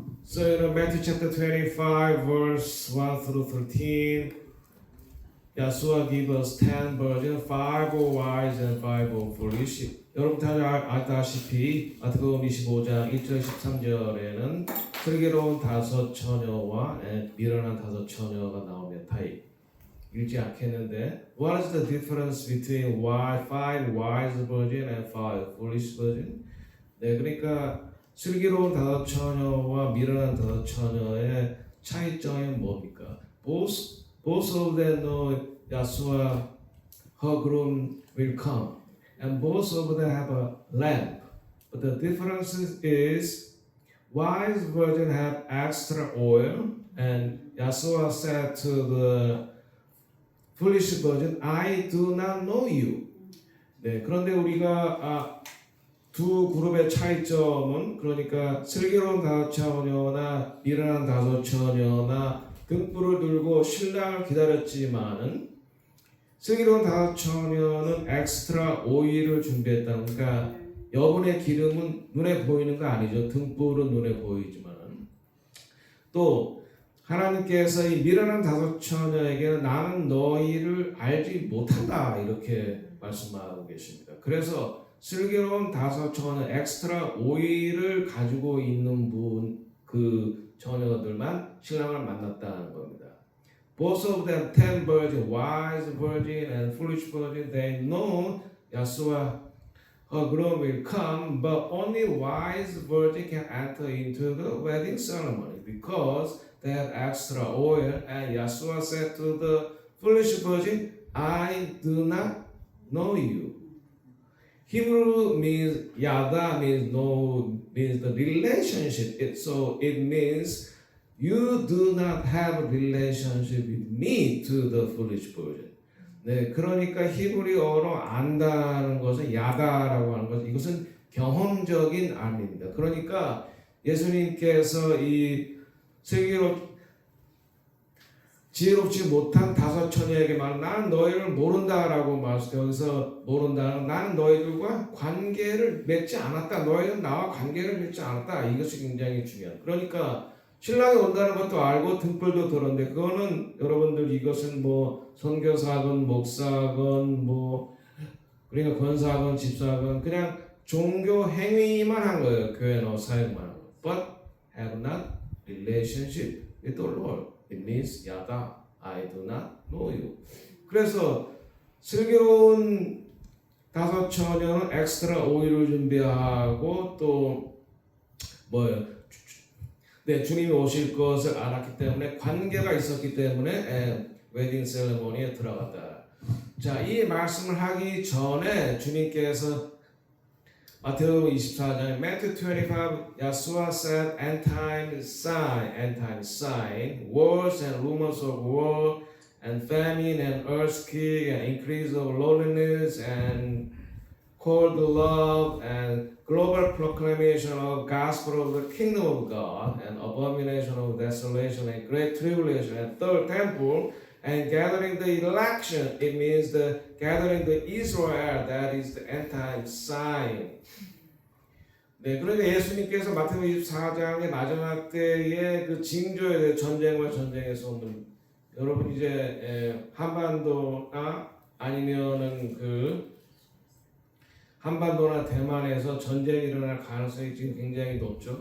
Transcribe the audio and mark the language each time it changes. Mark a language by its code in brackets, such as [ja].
[en] So in Matthew chapter 25 verse 1 through 13, Yahshua gives us 10 virgins, 5 wise and 5 foolish. [ko] 여러분 다 아다시피 마태복음 25장 1절 13절에는 슬기로운 5 처녀와 미련한 5 처녀가 나오며 다 읽지 않겠는데, [en] what is the difference between 5 wise virgin and 5 foolish virgin? [ko] 네, 그러니까 슬기로운 5 처녀와 미련한 5 처녀의 차이점이 뭡니까? [en] Both of them know Yahshua, her groom, will come, and both of them have a lamp. But the difference is, wise virgin have extra oil, and Yahshua said to the foolish virgin, I do not know you. [ko] 네, 그런데 우리가 두 그룹의 차이점은, 그러니까 슬기로운 5 처녀나 미련한 5 처녀나 등불을 들고 신랑을 기다렸지만은, 슬기로운 5 처녀는 엑스트라 오일을 준비했다. 그러니까 여분의 기름은 눈에 보이는 거 아니죠. 등불은 눈에 보이지만은, 또 하나님께서 이 미련한 5 처녀에게는 나는 너희를 알지 못한다 이렇게 말씀하고 계십니다. 그래서 슬기로운 5 처녀는 엑스트라 오일을 가지고 있는 분, 그 처녀들만 신랑을 만났다는 겁니다. [en] Both of them 10 virgin, wise virgin and foolish virgin, they know Yahshua, her groom will come, but only wise virgin can enter into the wedding ceremony because they have extra oil. And Yahshua said to the foolish virgin, I do not know you. Hebrew means yada means the relationship. So it means you do not have a relationship with me to the foolish virgin. [ko] 네, 그러니까 히브리어로 안다는 것은 야다라고 하는 것은, 이것은 경험적인 암입니다. 그러니까 예수님께서 이 지혜롭지 못한 5 처녀에게 말, 나는 너희를 모른다라고 말했어요. 여기서 모른다는, 나는 너희들과 관계를 맺지 않았다. 너희는 나와 관계를 맺지 않았다. 이것이 굉장히 중요한. 그러니까 신랑이 온다는 것도 알고 등불도 들었는데, 그거는 여러분들 이것은 뭐 선교사건, 목사건, 뭐 그러니까 권사건, 집사건, 그냥 종교 행위만 한 거예요. 교회 넣어 사역만 한 거. [en] But have not relationship with the Lord. It means 야다, I do not know you. [ko] 그래서 슬기로운 5 처녀는 엑스트라 오일을 준비하고 또 뭐예요? 네, 주님이 오실 것을 알았기 때문에, 관계가 있었기 때문에 웨딩 세레모니에 들어갔다. 자, 이 말씀을 하기 전에 주님께서 마태복음 24장, [en] Matthew 25, Yahshua said, end time sign, wars and rumors of war, and famine and earthquake, and increase of loneliness, and cold love, and global proclamation of gospel of the kingdom of God, and abomination of desolation, and great tribulation, and third temple, and gathering the election. It means the gathering the Israel. That is the end time sign. [ko] 네, 그러니까 예수님께서 마태복음 24장의 마지막 때의 그 징조에 대해 전쟁과 전쟁에서 오는, 여러분 이제 한반도나 아니면은 그 한반도나 대만에서 전쟁이 일어날 가능성이 지금 굉장히 높죠.